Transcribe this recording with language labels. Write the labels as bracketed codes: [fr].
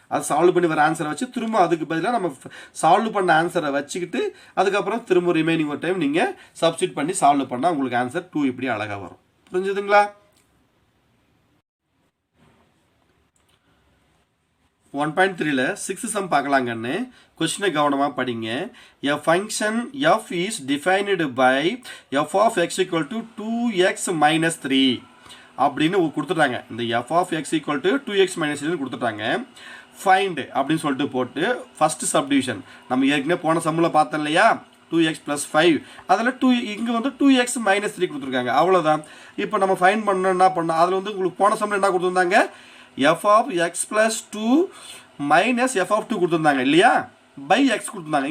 [ta] அது சால்வ் பண்ணி வர ஆன்சரை வச்சு திரும்ப அதுக்கு பதிலாக நம்ம சால்வ் பண்ண ஆன்சரை வச்சுக்கிட்டு அதுக்கப்புறம் திரும்ப ரிமைனிங் ஒரு டைம் நீங்கள் சப்ஸ்டிட் பண்ணி சால்வ் பண்ணால் உங்களுக்கு ஆன்சர் 2 இப்படி அழகாக வரும். புரிஞ்சுதுங்களா? 1.3ல 6th சம் பார்க்கலாங்கன்னு கொஸ்டினை கவனமாக படிங்க. [en] A function f is defined by f of x equal to 2x minus 3 [ta] அப்படின்னு கொடுத்துட்டாங்க. இந்த f of x equal to 2x minus 3 கொடுத்துட்டாங்க. find அப்படின்னு சொல்லிட்டு போட்டு ஃபர்ஸ்ட் சப்டிவிஷன் நம்ம ஏற்கனவே போன சம்மில் பார்த்தோம் இல்லையா, 2x plus 5 அதில் இங்கே வந்து 2x minus 3 கொடுத்துருக்காங்க. அவ்வளோதான். இப்போ நம்ம ஃபைண்ட் பண்ணோம் என்ன பண்ணோம், அதில் வந்து உங்களுக்கு போன சம்மில் என்ன கொடுத்துருந்தாங்க, f of x plus 2 minus f of 2 கொடுத்துருந்தாங்க இல்லையா, by x கொடுத்துருந்தாங்க.